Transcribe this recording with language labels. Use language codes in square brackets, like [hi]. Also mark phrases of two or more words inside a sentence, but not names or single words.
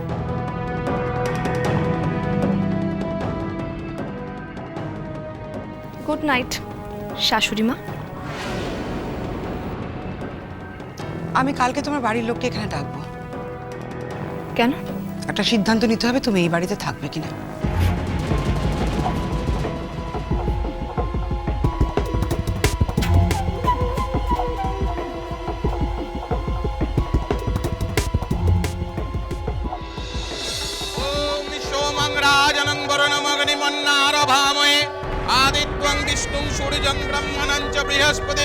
[en] good night [bn] শাশুড়ি মা। আমি কালকে তোমার বাড়ির লোককে এখানে ডাকবো। কেন? একটা সিদ্ধান্ত নিতে হবে তুমি এই বাড়িতে থাকবে কিনা। [sa] राजनं वरणमग्निमन्नारभामहे आदित्यं विष्णुं सूर्यं ब्रह्मणं च बृहस्पतिम्।